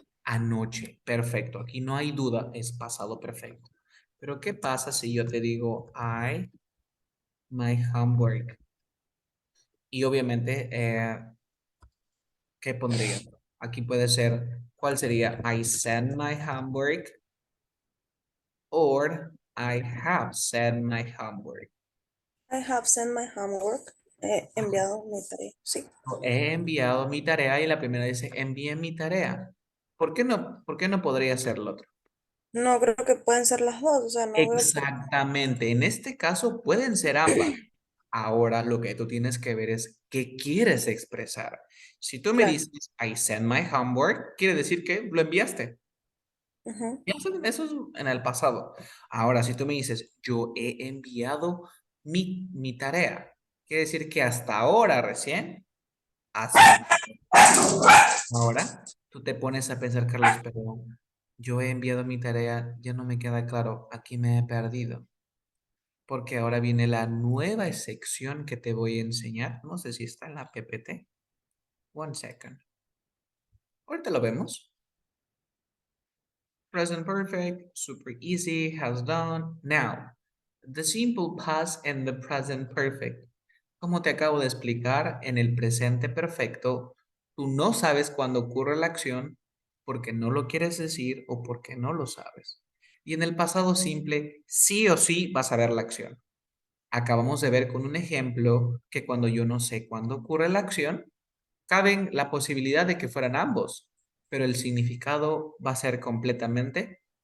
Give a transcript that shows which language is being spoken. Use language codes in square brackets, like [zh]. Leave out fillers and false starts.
[es] Anoche. Perfecto. Aquí no hay duda, es pasado perfecto. Pero ¿qué pasa si yo te digo [en] I, my homework? [es] Y obviamente, ¿qué pondría? Aquí puede ser, ¿cuál sería? [en] I sent my homework or I have sent my homework. I have sent my homework. [es] He enviado mi tarea. [en] Sí. [es] He enviado mi tarea y la primera dice envié mi tarea. Por qué no podría ser lo otro? No creo que pueden ser las dos, o sea, no veo por qué. Exactamente. En este caso pueden ser ambas. Ahora lo que tú tienes que ver es qué quieres expresar. Si tú me Claro. dices [en] I sent my homework, [es] quiere decir que lo enviaste. Ujú. Y eso es en el pasado. Ahora, si tú me dices yo he enviado mi tarea, quiere decir que hasta ahora recién has enviado. Ahora, tú te pones a pensar, Carlos, pero yo he enviado mi tarea, ya no me queda claro, aquí me he perdido, porque ahora viene la nueva sección que te voy a enseñar. No sé si está en la PPT. [en] One second. [es] Ahorita lo vemos. [en] Present perfect, super easy, has done. Now, the simple past and the present perfect. [es] Como te acabo de explicar, en el presente perfecto, tú no sabes cuándo ocurre la acción porque no lo quieres decir o porque no lo sabes. Y en el pasado simple, sí o sí vas a ver la acción. Acabamos de ver con un ejemplo que cuando yo no sé cuándo ocurre la acción, caben la posibilidad de que fueran ambos, pero el significado va a ser completamente